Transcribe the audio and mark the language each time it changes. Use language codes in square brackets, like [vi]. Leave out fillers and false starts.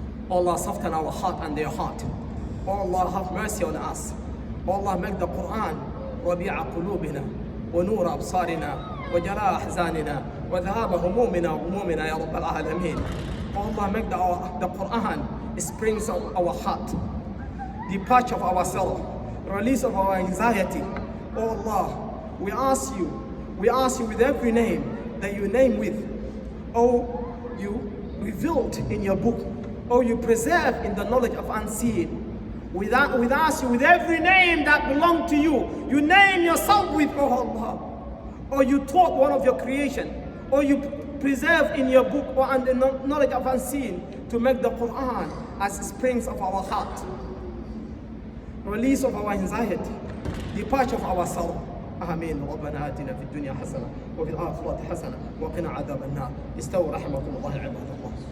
[en] Oh Allah, soften our heart and their heart. Oh Allah, have mercy on us. Oh Allah, make the Quran [ar] ربيع قلوبنا ونور أبصارنا وجلاء أحزاننا وذهاب همومنا وغمومنا يا رب العالمين. [en] Oh Allah, make the Quran springs of our heart, departure of our sorrow, release of our anxiety. Oh Allah, we ask you with every name that you name with. Oh, you revealed in your book. Oh, you preserve in the knowledge of unseen. We ask you with every name that belongs to you. You name yourself with, oh Allah. Or you taught one of your creation. Or you preserve in your book or under knowledge of unseen to make the Quran as springs of our heart. Release of our anxiety. Departure of our sorrow. [ar] آمين. ربنا آتنا في الدنيا حسنة وفي الآخرة حسنة وقنا عذاب النار. استووا رحمكم الله عباد الله.